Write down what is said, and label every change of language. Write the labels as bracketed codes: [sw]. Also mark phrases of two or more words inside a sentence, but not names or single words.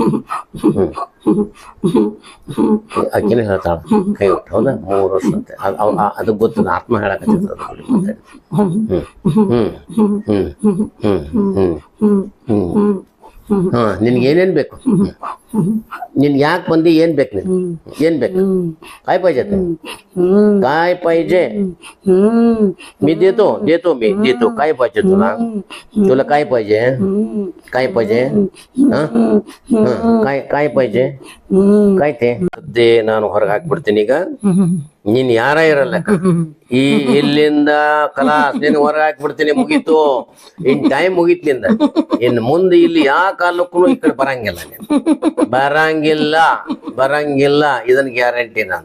[kn] ಆಕಿನ ಹೇಳ್ತಾಳ ಕೈ ಬಿಟ್ಟು, ಹೌದಾ 3 ವರ್ಷ ಅಂತೆ. ಅದು ಗೊತ್ತದ, ಆತ್ಮ ಹೇಳಕತ್ತದ ಅದು. ಹಾ ನಿನ್ಗೆ ಏನೇನ್ ಬೇಕು, ನಿನ್ಗೆ ಯಾಕೆ ಬಂದಿ, ಏನ್ ಬೇಕು, ನೀನು ಏನ್ ಬೇಕು? [mr] काय पाहिजे ते? काय पाहिजे? मी देतो देतो मी देतो. काय पाहिजे तुला? तुला काय पाहिजे? काय पाहिजे? काय काय पाहिजे? काय ते [kn] ನಾನು ಹೊರಗೆ ಹಾಕ್ಬಿಡ್ತೀನಿ ಈಗ. ನೀನ್ ಯಾರ ಇರಲ್ಲ, ಈ ಇಲ್ಲಿಂದ ಕಲಾಸ್ ನೀನು ಹೊರಗೆ ಹಾಕ್ಬಿಡ್ತೀನಿ, ಮುಗೀತು. ಇನ್ ಟೈಮ್ ಮುಗೀತ್ ನಿಂದ. ಇನ್ ಮುಂದೆ ಇಲ್ಲಿ ಯಾವ ಕಾಲಕ್ಕೂ ಈ ಕಡೆ ಬರಂಗಿಲ್ಲ, ನೀನು ಬರಂಗಿಲ್ಲ ಬರಂಗಿಲ್ಲ, ಇದನ್ ಗ್ಯಾರಂಟಿ ನಾನು.